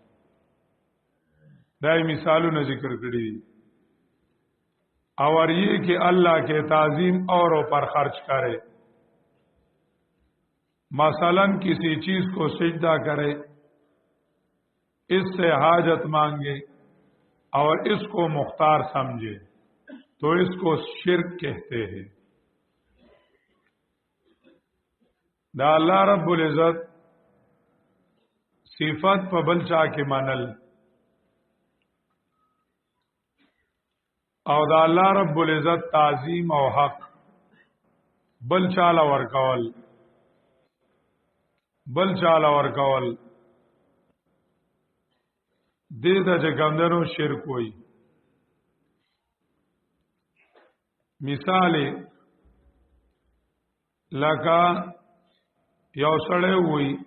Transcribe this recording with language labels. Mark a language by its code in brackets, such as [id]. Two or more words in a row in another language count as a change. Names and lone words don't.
[ur] دائی مثالوں نے ذکر کری اور یہ کہ اللہ کے تعظیم اوروں پر خرچ کرے مثلا کسی چیز کو سجدہ کرے اس سے حاجت مانگے اور اس کو مختار سمجھے تو اس کو شرک کہتے ہیں دا اللہ رب العزت [ps] صفت په بل چا کې منل او دا الله رب العزت تعظیم او حق بل چاله ورکول دې د جګندنو شرک وي مثال لکه یو سړی وي